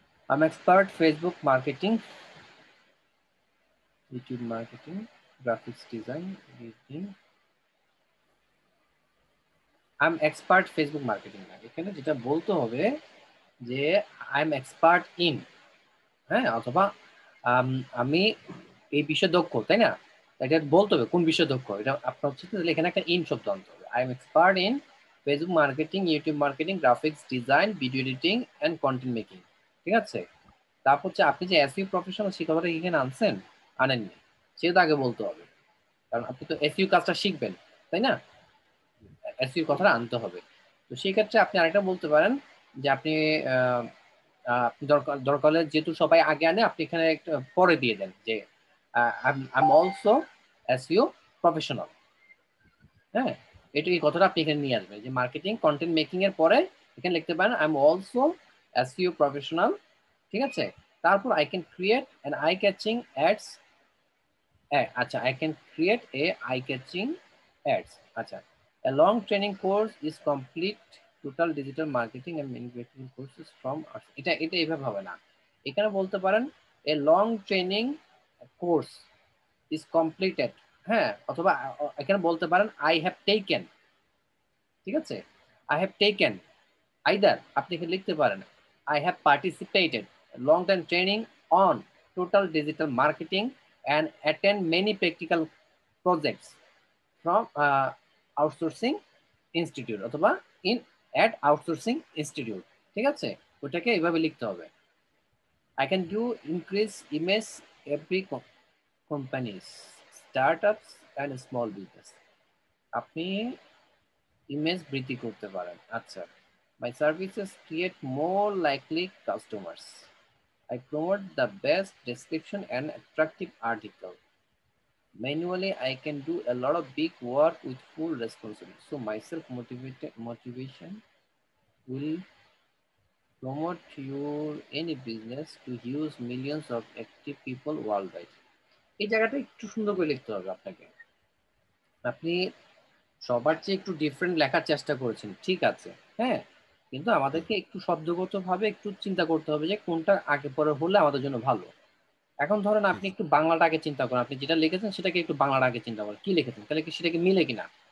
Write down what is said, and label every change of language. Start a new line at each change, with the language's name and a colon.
English: I'm expert Facebook marketing, YouTube marketing, graphics design, editing. I'm expert Facebook marketing
Bangla: না, এখানে যেটা বলতে হবে যে
English: I am expert in,
Bangla: হ্যাঁ, অথবা আমি এই বিষয়ে দক্ষ, তাই না? এটা বলতে হবে কোন বিষয়ে দক্ষ, এটা আপনার হচ্ছে তাহলে এখানে একটা ইন শব্দ আনতে হবে।
English: I am expert in Facebook marketing, YouTube marketing, graphics design, video editing and content making.
Bangla: ঠিক আছে, তারপর হচ্ছে আপনি যে এসইও প্রফেশনাল সে কথাটা এখানে আনছেন, আনেননি, সেটা আগে বলতে হবে, কারণ আপনি তো এসইও কাজটা শিখবেন, তাই না? এসইও কথাটা আনতে হবে। তো সেই ক্ষেত্রে আপনি আরেকটা বলতে পারেন যে আপনি আহ, আপনি দরকার দরকার হলে, যেহেতু সবাই আগে আনে, আপনি এখানে একটা পরে দিয়ে দেন যে
English: I am also SEO professional.
Bangla: হ্যাঁ, এটা এই কথাটা আপনি এখানে নিয়ে আসবেন যে মার্কেটিং কন্টেন্ট মেকিং এর পরে এখানে লিখতে পারেন
English: I am also SEO professional.
Bangla: ঠিক আছে, তারপর
English: I can create an eye catching ads.
Bangla: আচ্ছা,
English: I can create a eye catching ads.
Bangla: আচ্ছা,
English: a long training course is complete total digital marketing and manufacturing courses from us।
Bangla: এটা এইভাবে হবে না, এখানে বলতে পারেন
English: a long training course is completed।
Bangla: হ্যাঁ, অথবা এখানে বলতে পারেন
English: I have taken.
Bangla: ঠিক আছে,
English: I have taken,
Bangla: আইদার আপনি এখানে লিখতে পারেন
English: I have participated long time training on total digital marketing and attend many practical projects from outsourcing institute, অথবা in at outsourcing institute.
Bangla: ঠিক আছে, ওটাকে এইভাবে লিখতে হবে।
English: I can do increase image every companies, start ups and small business.
Bangla: আপনি image বৃদ্ধি করতে পারেন। আচ্ছা,
English: My services create more likely customers. I promote the best description and attractive article. Manually, I can do a lot of big work with full responsibility. So myself motivation will promote your any business to use millions of active people worldwide.
Bangla: এই জায়গাটা একটু সুন্দর করে লিখতে হবে আপনাকে। আপনি সবার চেয়ে একটু ডিফারেন্ট লেখার চেষ্টা করেছেন, ঠিক আছে, হ্যাঁ, কিন্তু জি আমাদেরকে একটু শব্দগত ভাবে একটু চিন্তা করতে হবে যে কোনটা আগে পরে হলে আমাদের জন্য ভালো। এখন ধরেন জি আপনি জি একটু বাংলাটা আগে চিন্তা করেন, আপনি যেটা লিখেছেন সেটাকে একটু বাংলাটা আগে চিন্তা করেন, কি লিখেছেন, তাহলে কি সেটাকে মিলে কিনা।